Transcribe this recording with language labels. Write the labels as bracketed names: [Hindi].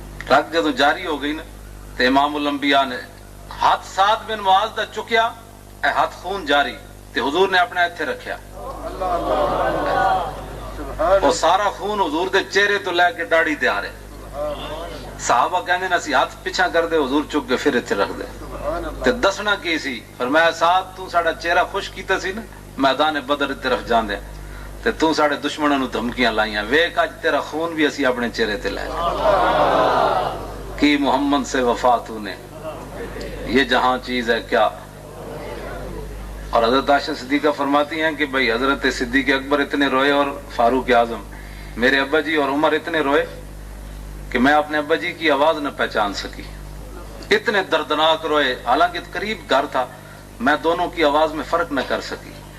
[Punjabi] رگ جدو جاری ہو گئی نا تو امام الانبیاء نے ہاتھ سعد بن معاذ دا چکیا، اے ہاتھ خون جاری تے حضور نے اپنے اتھے رکھیا. اور سارا خون حضور دے چہرے تو لے کے داڑھی تے آ رہے. صحابہ کہندے نا سی ہاتھ پیچھا کر دے، حضور چک کے پھر اتھے رکھ دے. تے دسنا کی سی؟ فرمایا سعد تو ساڈا چہرہ خوش کیتا سی نا میدان بدر دی طرف جاندے تے تو ساڈے دشمناں نوں دھمکیاں لائیاں، ویکھ اج تیرا خون بھی اسی اپنے چہرے تے لے. [Urdu] کی محمد سے وفا تو نے، یہ جہاں چیز ہے کیا. اور حضرت عائشہ صدیقہ فرماتی ہیں کہ بھئی حضرت صدیق اکبر اتنے روئے اور فاروق اعظم، میرے ابا جی اور عمر اتنے روئے کہ میں اپنے ابا جی کی آواز نہ پہچان سکی، اتنے دردناک روئے، حالانکہ قریب گھر تھا، میں دونوں کی آواز میں فرق نہ کر سکی.